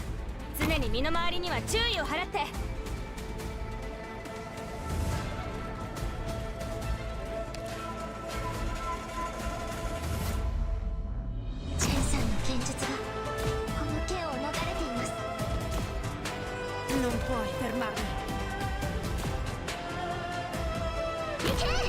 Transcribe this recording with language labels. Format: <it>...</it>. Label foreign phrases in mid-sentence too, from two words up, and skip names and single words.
<ja>常に身の回りには注意を払って。チェンさんの剣術がこの剣を逃れています。</ja> <it>Non puoi fermarmi.</it> <ja>行け！</ja>